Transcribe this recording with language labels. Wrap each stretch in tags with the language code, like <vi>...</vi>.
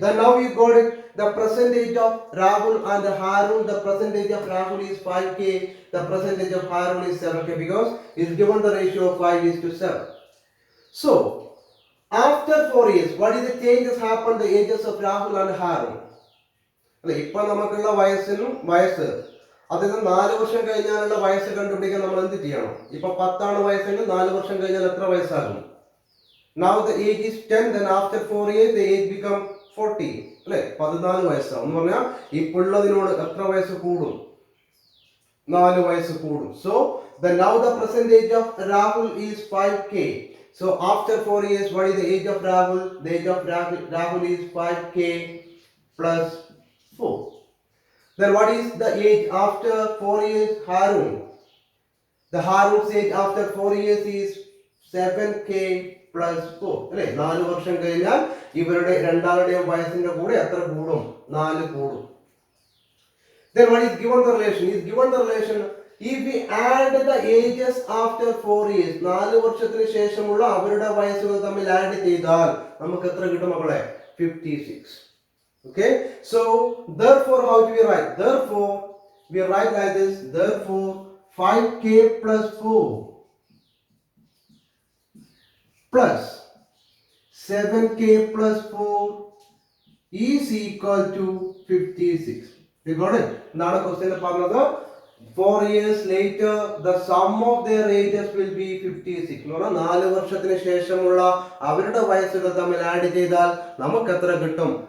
<en>Then now we got it. The percentage of Rahul and Harun, the percentage of Rahul is 5k, the percentage of Harun is 7k, because it's given the ratio of 5:7. So, after 4 years, what is the changes happened the ages of Rahul and Harun?</en> <ml>ഇപ്പൊ നമുക്കുള്ള വയസ്സ് അതായത് 4 വർഷം കഴിഞ്ഞാലുള്ള വയസ്സ് കണ്ടുപിടിക്കാൻ നമ്മൾ എന്ത് ചെയ്യണം? ഇപ്പൊ 10 വയസ്സെങ്കിൽ 4 വർഷം കഴിഞ്ഞാൽ എത്ര വയസ്സാകും?</ml> <en>Now the age is 10, then after 4 years the age become 40.</en> <ml>അല്ലേ? 14 വയസ്സാവും എന്ന് പറഞ്ഞാൽ ഇപ്പോഴുള്ളതിനോട് എത്ര വയസ്സ് കൂടും? 4 വയസ്സ് കൂടും.</ml> <en>So now the percentage of Rahul is 5k. So after 4 years, what is the age of Rahul? The age of Rahul is 5k plus 4. Then what is the age after 4 years? Harun. The Harun's age after 4 years is 7k plus 4.</en> <ml>അല്ലേ? 4 വർഷം കഴിഞ്ഞാൽ ഇവരുടെ രണ്ടാളുടെയും വയസ്സിന്റെ കൂടെ എത്ര കൂടും? 4 കൂടും.</ml> <en>Then what is given the relation? Is given the relation if we add the ages after 4 years.</en> <ml>4 വർഷത്തിന് ശേഷമുള്ള അവരുടെ വയസ്സുകൾ തമ്മിൽ ആഡ് ചെയ്താൽ നമുക്ക് എത്ര കിട്ടും മക്കളെ?</ml> <en>56. Okay? So therefore how do we write? Therefore we write like this. Therefore 5k plus 4 plus 7k plus 4 is equal to 56. You got it? Now the question is 4 years later the sum of their ages will be 56.</en> <ml>4 വർഷത്തിന് ശേഷമുള്ള അവരുടെ വയസ്സുകൾ തമ്മിൽ add ചെയ്താൽ നമുക്ക് എത്ര കിട്ടും?</ml>